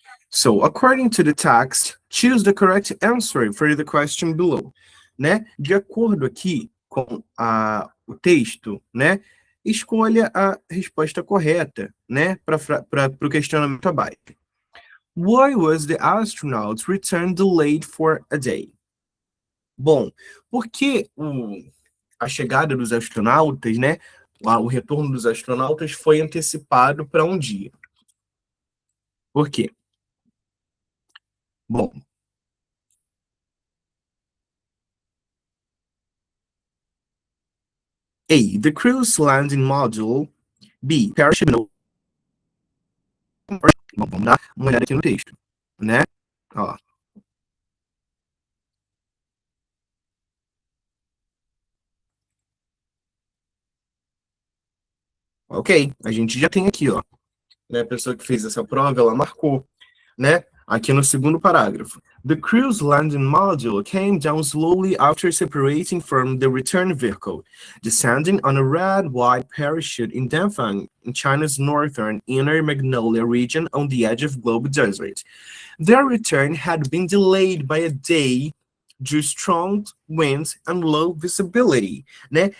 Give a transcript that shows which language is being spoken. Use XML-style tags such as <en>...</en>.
<en>So, according to the text, choose the correct answer for the question below.</en> <pt>Né? De acordo aqui com o texto, né? Escolha a resposta correta, né? Para o questionamento abaixo.</pt> <en>Why was the astronaut's return delayed for a day?</en> <pt>Bom, porque a chegada dos astronautas, né? O retorno dos astronautas foi antecipado para um dia. Por quê? Bom,</pt> <en>A, the cruise landing module. B, parachute.</en> <pt>Bom, vamos dar uma olhada aqui no texto, né? Ó. Ok, a gente já tem aqui, ó. Né, a pessoa que fez essa prova, ela marcou, né? Aqui no segundo parágrafo.</pt> <en>The cruise landing module came down slowly after separating from the return vehicle, descending on a red-white parachute in Danfang, in China's northern Inner Magnolia region on the edge of Globe Desert. Their return had been delayed by a day due to strong winds and low visibility, né?</en>